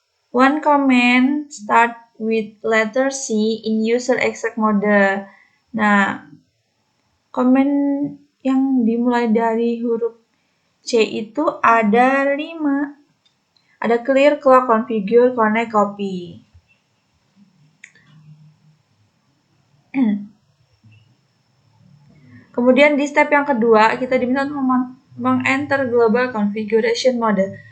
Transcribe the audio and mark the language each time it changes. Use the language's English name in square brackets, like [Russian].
[English] One command start with letter C in user exec mode. [Indonesian] Nah, komen yang dimulai dari huruf C itu ada 5. Ada clear, clock, configure, connect, copy. Kemudian di step yang kedua, kita diminta untuk meng-enter global configuration mode.